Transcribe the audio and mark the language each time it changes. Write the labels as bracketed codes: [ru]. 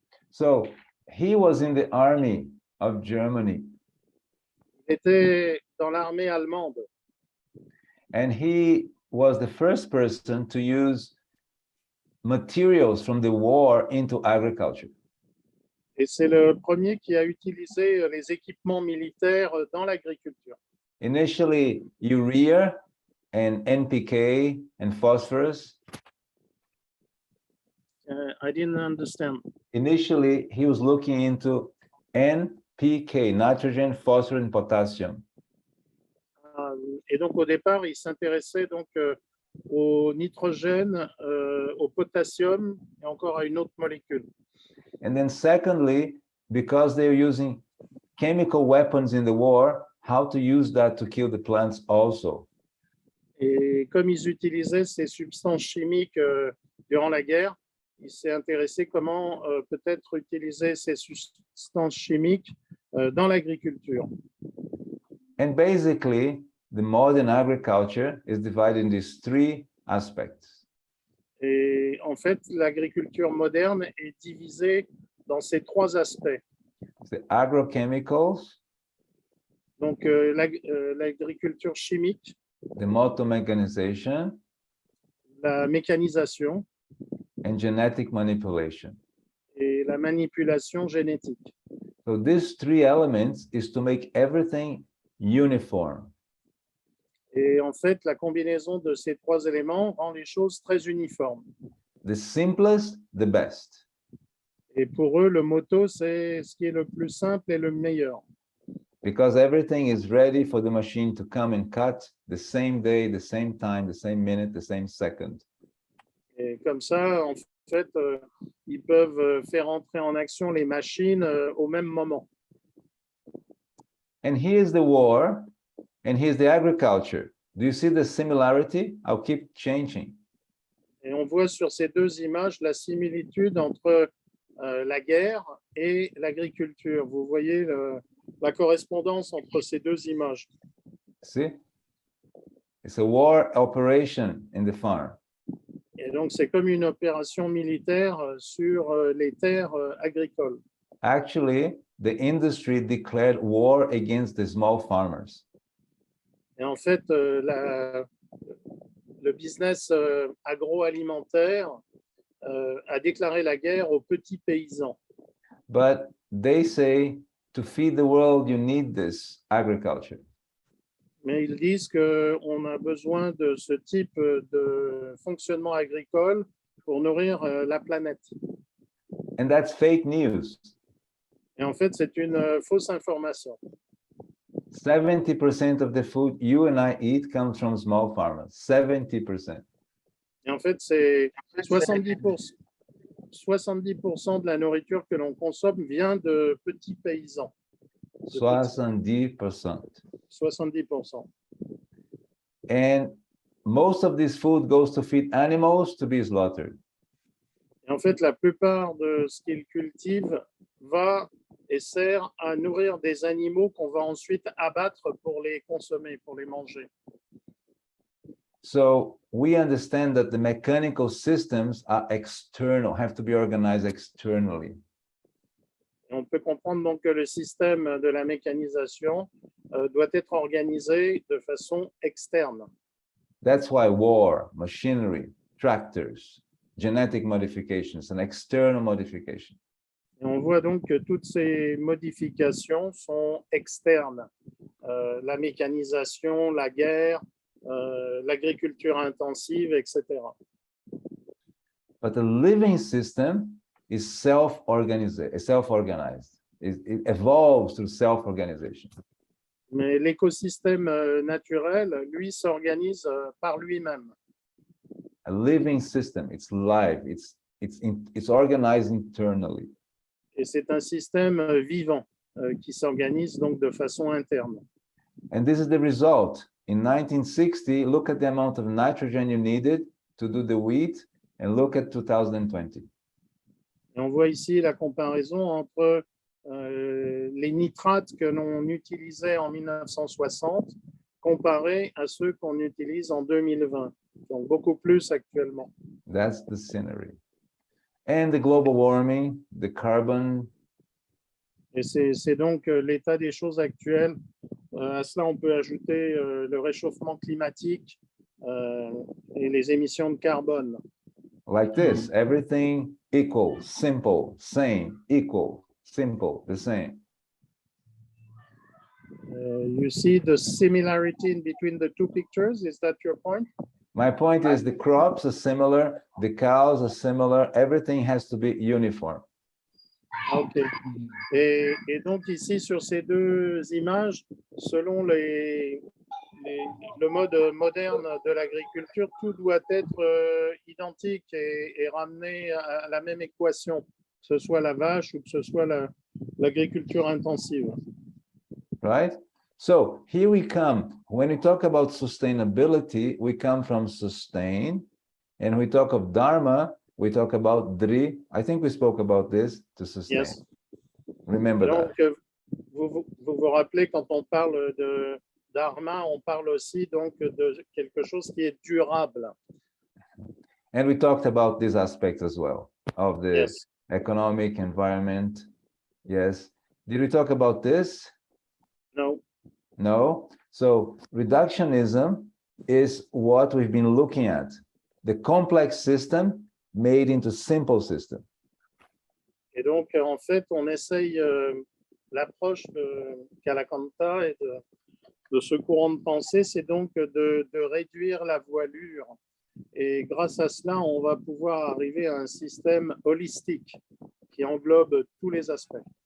[en] So he was in the army of Germany. [fr] était dans l'armée allemande. [en] And he was the first person to use materials from the war into agriculture. [fr] Et c'est le premier qui a utilisé les équipements militaires dans l'agriculture. [en] Initially, urea and NPK and phosphorus. I didn't understand. Initially, he was looking into NPK, nitrogen, phosphorus, and potassium. [fr] Et donc au départ, il s'intéressait donc au nitrogène, au potassium et encore à une autre molécule. [en] And then secondly, because they're using chemical weapons in the war, how to use that to kill the plants also. [fr] Et comme ils utilisaient ces substances chimiques durant la guerre, il s'est intéressé comment peut-être utiliser ces substances chimiques dans l'agriculture. [en] And basically, the modern agriculture is divided in these three aspects. [fr] Et en fait, l'agriculture moderne est divisée dans ces trois aspects. [en] The agrochemicals, [fr] Donc, l'agriculture chimique, [en] the motomechanization, [fr] la mécanisation [en] and genetic manipulation. [fr] et la manipulation génétique. [en] So these three elements is to make everything uniform. [fr] Et en fait, la combinaison de ces trois éléments rend les choses très uniformes. [en] The simplest, the best. [fr] Et pour eux, le motto, c'est ce qui est le plus simple et le meilleur. [en] Because everything is ready for the machine to come and cut the same day, the same time, the same minute, the same second. [fr] Et comme ça, en fait, ils peuvent faire entrer en action les machines au même moment. [en] And here's the war, and here's the agriculture. Do you see the similarity? I'll keep changing. [fr] Et on voit sur ces deux images la similitude entre la guerre et l'agriculture. Vous voyez la correspondance entre ces deux images. [en] See? It's a war operation in the farm. [fr] Et donc, c'est comme une opération militaire sur les terres agricoles. [en] Actually, the industry declared war against the small farmers. [fr] Et en fait, le business agroalimentaire a déclaré la guerre aux petits paysans. [en] But they say to feed the world, you need this agriculture. [fr] Mais ils disent qu'on a besoin de ce type de fonctionnement agricole pour nourrir la planète. [en] And that's fake news. [fr] Et en fait, c'est une fausse information. [en] 70% of the food you and I eat comes from small farmers. 70%. [fr] Et en fait, c'est 70% de la nourriture que l'on consomme vient de petits paysans. 70%. 70%. [en] And most of this food goes to feed animals to be slaughtered. [fr] Et en fait, la plupart de ce qu'ils cultivent va et sert à nourrir des animaux qu'on va ensuite abattre pour les consommer, pour les manger. [en] So we understand that the mechanical systems are external, have to be organized externally. [fr] Et on peut comprendre donc que le système de la mécanisation doit être organisé de façon externe. [en] That's why war, machinery, tractors, genetic modifications, and external modification. [fr] Et on voit donc que toutes ces modifications sont externes. La mécanisation, la guerre, l'agriculture intensive, etc. [en] But the living system is self-organized. It evolves through self-organization. [fr] Mais l'écosystème naturel, lui, s'organise par lui-même. [en] A living system, it's live, it's organized internally. [fr] Et c'est un système vivant qui s'organise donc de façon interne. [en] And this is the result. In 1960, look at the amount of nitrogen you needed to do the wheat, and look at 2020. [fr] Et on voit ici la comparaison entre les nitrates que l'on utilisait en 1960 comparés à ceux qu'on utilise en 2020, donc beaucoup plus actuellement. [en] That's the scenery. And the global warming, the carbon. [fr] Et c'est donc l'état des choses actuelles À cela, on peut ajouter le réchauffement climatique et les émissions de carbone. [en] Like this, everything equal, simple, same, equal, simple, the same. You see the similarity in between the two pictures. Is that your point? My point is the crops are similar, the cows are similar, everything has to be uniform. OK. [fr] Et donc ici, sur ces deux images, selon le mode moderne de l'agriculture, tout doit être identique et ramené à la même équation, que ce soit la vache ou que ce soit l'agriculture intensive. [en] Right? So here we come. When we talk about sustainability, we come from sustain. And we talk of Dharma, we talk about Dri. I think we spoke about this, to sustain. Yes. Remember [fr] Donc, [en] that. [fr] vous rappelez, quand on parle de Dharma, on parle aussi donc de quelque chose qui est durable. [en] And we talked about this aspect as well, of the Yes. economic environment. Yes. Did we talk about this? No. No. So reductionism is what we've been looking at. The complex system made into simple system. [fr] Et donc, en fait, on essaye l'approche de Kalakantha et de ce courant de pensée, c'est donc de réduire la voilure. Et grâce à cela, on va pouvoir arriver à un système holistique qui englobe tous les aspects.